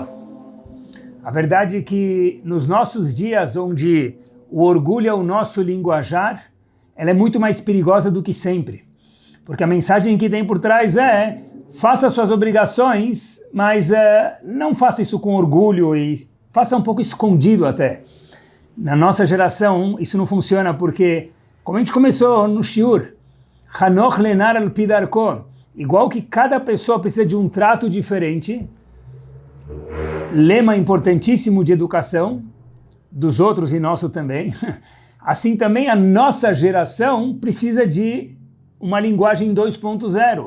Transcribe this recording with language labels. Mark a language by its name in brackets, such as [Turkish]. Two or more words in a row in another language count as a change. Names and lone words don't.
[Portuguese] A verdade é que nos nossos dias, onde o orgulho é o nosso linguajar, ela é muito mais perigosa do que sempre. Porque a mensagem que tem por trás é: faça suas obrigações, mas não faça isso com orgulho e faça um pouco escondido até. Na nossa geração, isso não funciona porque, como a gente começou no shiur, [Hebrew] חנוך לנער על פי דרכו, [Portuguese] igual que cada pessoa precisa de um trato diferente, lema importantíssimo de educação, dos outros e nosso também, assim também a nossa geração precisa de uma linguagem 2.0.